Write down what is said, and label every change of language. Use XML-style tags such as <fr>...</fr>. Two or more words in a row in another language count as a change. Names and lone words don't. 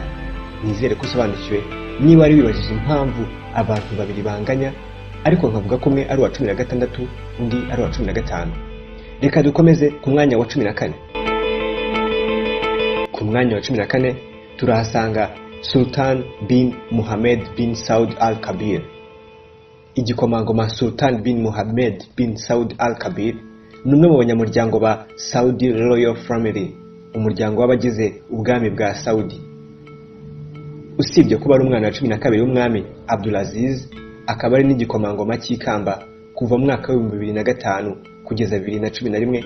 <rw>Nizere ko usobanukiwe niba ari wibajije impamvu abantu babiri banganya, ariko nkavuga ko umwe ari uwa 16 undi ari uwa 15. Reka dukomeze ku mwanya wa 14. Ku mwanya wa 14 turahasanga Sultan bin Mohammed bin Saud al-Kabir. Igikomangoma Sultan bin Mohammed bin Saud al-Kabir ni umwe mu banyamuryango ba</rw> <en>Saudi Royal Family,</en> <rw>umuryango w'abagize ubwami bwa Saudi. Usibye kuba ari umwana wa 12 w'umwami Abdulaziz, akaba ari n'igikomangoma cy'ikamba kuva mu mwaka wa 2005 kugeza 2011.</rw>